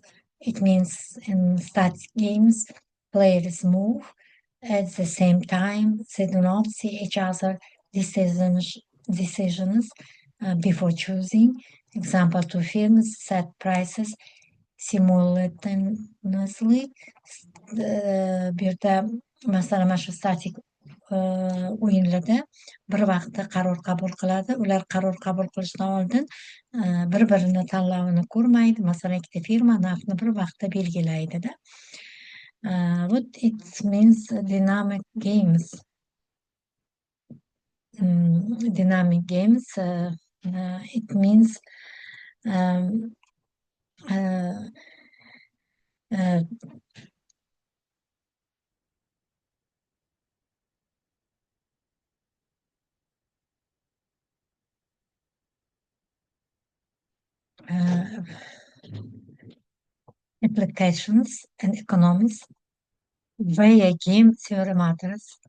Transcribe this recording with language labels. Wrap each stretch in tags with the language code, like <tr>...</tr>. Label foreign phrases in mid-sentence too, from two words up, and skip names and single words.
<en>It means in static games, players move at the same time. They do not see each other decisions before choosing. Example, two firms set prices simultaneously.</en> <uz>Bu yerda masalan mana shu statik o'yinlarda bir vaqtda qaror qabul qiladi. Ular qaror qabul qilishdan oldin bir-birini tanlovini ko'rmaydi. Masalan, ikkita firma narxni bir vaqtda belgilaydida.</uz> <en>What it means dynamic games. Dynamic games, it means um, uh, uh, uh, applications and economics via game theory matters.</en>